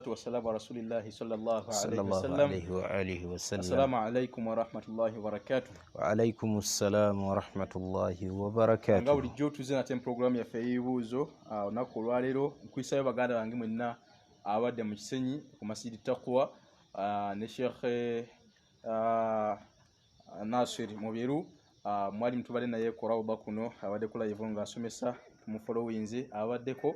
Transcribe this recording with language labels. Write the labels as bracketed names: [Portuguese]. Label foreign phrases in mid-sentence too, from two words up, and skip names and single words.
[Arabic] والسلام على رسول الله صلى الله عليه وسلم. السلام عليكم ورحمة الله وبركاته. وعليكم السلام ورحمة الله وبركاته. [Ganda] Nga bulijjo tuze nate program yaffe y'ebibuuzo olunaku olwaleero nkwisayo baganda bange mwenna abadde mu Kisenyi ku Masjidi Taqwa ne Sheikh Nasir Mubyeru mwalimu tubadde naye ku rawda kuno abadde ku live nga asomesa tumufollowinze abaddeko.